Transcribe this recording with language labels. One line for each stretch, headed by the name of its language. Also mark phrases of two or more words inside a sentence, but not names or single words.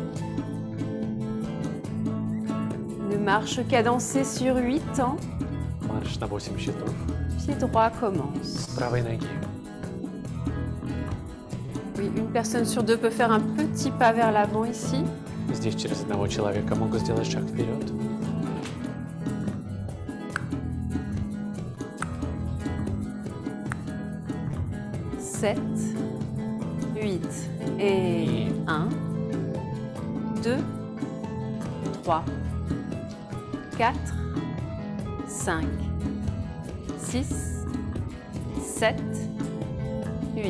French: Une marche cadencée sur 8 temps.
Russian: марш на 8 счетов.
French: Pied droit commence.
Russian: С правой ноги.
French: Oui, une personne sur deux peut faire un petit pas vers l'avant ici.
Russian: Здесь через одного человека могут сделать шаг вперед.
French: Sept, 8 et 1, 2, 3, 4, 5, 6, 7, 8.